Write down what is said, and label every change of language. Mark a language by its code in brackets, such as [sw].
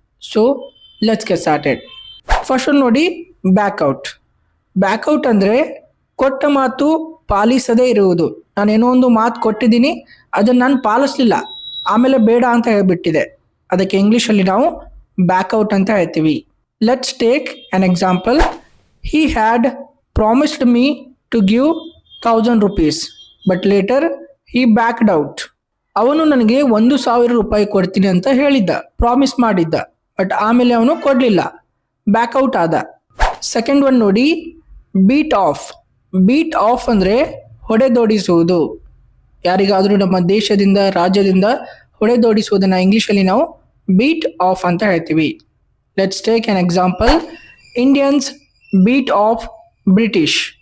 [kn] So [en] Let's get started. [kn] First ಒಂದು ನೋಡಿ, ಬ್ಯಾಕ್ಔಟ್. ಬ್ಯಾಕ್ಔಟ್ ಅಂದರೆ ಕೊಟ್ಟ ಮಾತು ಪಾಲಿಸದೇ ಇರುವುದು. ನಾನೇನೋ ಒಂದು ಮಾತು ಕೊಟ್ಟಿದ್ದೀನಿ, ಅದನ್ನು ನಾನು ಪಾಲಿಸಲಿಲ್ಲ, ಆಮೇಲೆ ಬೇಡ ಅಂತ ಹೇಳ್ಬಿಟ್ಟಿದೆ. ಅದಕ್ಕೆ ಇಂಗ್ಲೀಷಲ್ಲಿ ನಾವು ಬ್ಯಾಕ್ಔಟ್ ಅಂತ ಹೇಳ್ತೀವಿ. [en] Let's take an example. He had promised me to give 1000 rupees, but later he backed out. [kn] ಅವನು ನನಗೆ 1000 ರೂಪಾಯಿ ಕೊಡ್ತೀನಿ ಅಂತ ಹೇಳಿದ್ದ, ಪ್ರಾಮಿಸ್ ಮಾಡಿದ್ದ, ಬಟ್ ಆಮೇಲೆ ಅವನು ಕೊಡಲಿಲ್ಲ, ಬ್ಯಾಕ್ಔಟ್ ಆದ. ಸೆಕೆಂಡ್ ಒನ್ ನೋಡಿ, ಬೀಟ್ ಆಫ್. ಬೀಟ್ ಆಫ್ ಅಂದರೆ ಹೊಡೆದೋಡಿಸುವುದು. ಯಾರಿಗಾದರೂ ನಮ್ಮ ದೇಶದಿಂದ, ರಾಜ್ಯದಿಂದ ಹೊಡೆದೋಡಿಸುವುದನ್ನು ಇಂಗ್ಲೀಷಲ್ಲಿ ನಾವು ಬೀಟ್ ಆಫ್ ಅಂತ ಹೇಳ್ತೀವಿ. [en] Let's take an example. Indians beat off British.